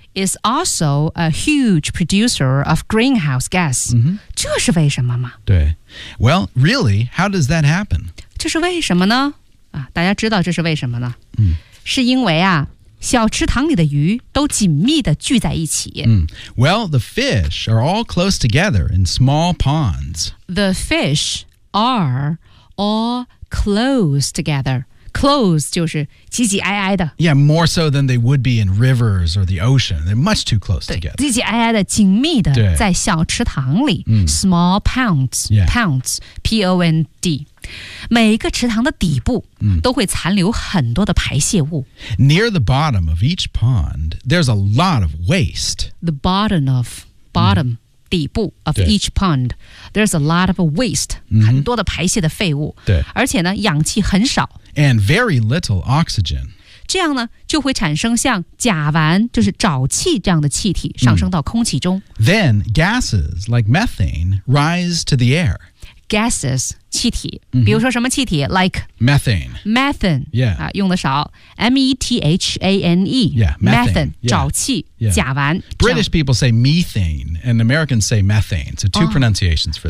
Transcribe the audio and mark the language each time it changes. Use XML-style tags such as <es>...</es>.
<en>Is also a huge producer of greenhouse gas.、</en> <zh>这是为什么吗？</zh> <en>对。Well, really, how does that happen?</en> <zh>这是为什么呢？大家知道这是为什么呢？是因为啊，小池塘里的鱼都紧密地聚在一起。</zh> <en>Well, the fish are all close together in small ponds. The fish are all close together.</en> <zh>Close 就是挤挤挨挨的。</zh> <en>Yeah, more so than they would be in rivers or the ocean. They're much too close together.</en> <zh>挤挤挨挨的，紧密的，在小池塘里。</zh> <en>Small ponds,、 yeah. ponds, P-O-N-D.</en> <zh>每个池塘的底部都会残留很多的排泄物。</zh> <en>Near the bottom of each pond, there's a lot of waste. The bottom of, bottom,、底部 of each pond, there's a lot of waste,、</en> <zh>很多的排泄的废物。对。而且呢，氧气很少。</zh> <en>And very little oxygen.</en> <zh>这样呢，就会产生像甲烷，就是沼气这样的气体上升到空气中。</zh> <en>Then gases like methane rise to the air.</en> <zh>Gases, 气体，比如说什么气体 ？</zh> <en>Like methane. Methane. Yeah.</en> <zh>用的少。Methane.</zh> <en>Yeah. Methane.</en> <zh>沼气，</zh> <en>yeah.</en> <zh>甲烷。</zh> <en>British people say methane, and Americans say methane. So two pronunciations for that.</en>